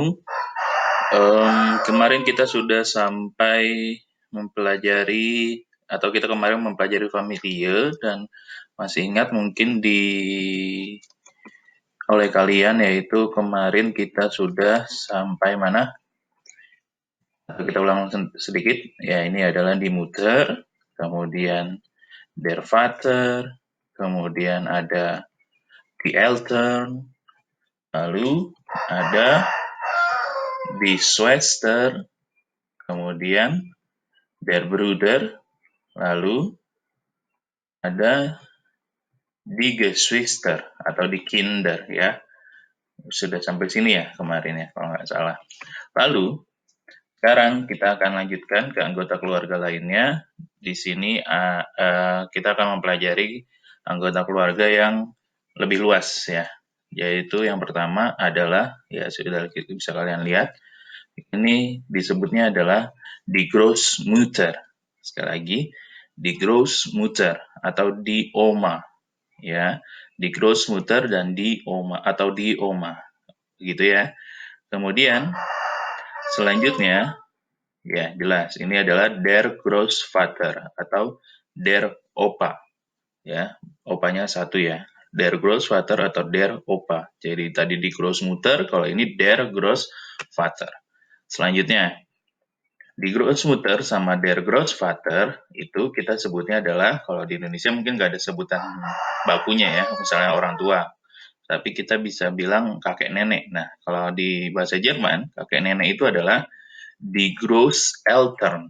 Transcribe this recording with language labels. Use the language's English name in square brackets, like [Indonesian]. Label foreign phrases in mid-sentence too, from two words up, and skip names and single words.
[Indonesian] Kemarin kita sudah sampai mempelajari, atau kita kemarin mempelajari familia, dan masih ingat mungkin oleh kalian, yaitu kemarin kita sudah sampai mana? Kita ulang sedikit, ya ini adalah di Mutter, kemudian [German] der Vater, [Indonesian] kemudian ada [German] die Eltern, [Indonesian] lalu ada [German] die Schwester, [Indonesian] kemudian [German] der Bruder, [Indonesian] lalu ada [German] die Geschwister [Indonesian] atau [German] die Kinder, [Indonesian] ya. Sudah sampai sini ya kemarin ya kalau nggak salah. Lalu sekarang kita akan lanjutkan ke anggota keluarga lainnya. Di sini kita akan mempelajari anggota keluarga yang lebih luas ya. Yaitu yang pertama adalah, ya sudah bisa kalian lihat, ini disebutnya adalah [German] die Großmutter. [Indonesian] Sekali lagi, [German] die Großmutter atau die Oma. Ya, die Großmutter dan die Oma atau die Oma. [Indonesian] Begitu ya. Kemudian selanjutnya, ya jelas, ini adalah [German] der Großvater [Indonesian] atau [German] der Opa. [Indonesian] Ya, opanya satu ya. [German] Der Großvater atau der Opa. [Indonesian] Jadi tadi di Großmutter, kalau ini [German] der Großvater. [Indonesian] Selanjutnya, di Großmutter sama [German] der Großvater [Indonesian] itu kita sebutnya adalah, kalau di Indonesia mungkin nggak ada sebutan bakunya ya, misalnya orang tua. Tapi kita bisa bilang kakek nenek. Nah, kalau di bahasa Jerman, kakek nenek itu adalah [German] die Großeltern.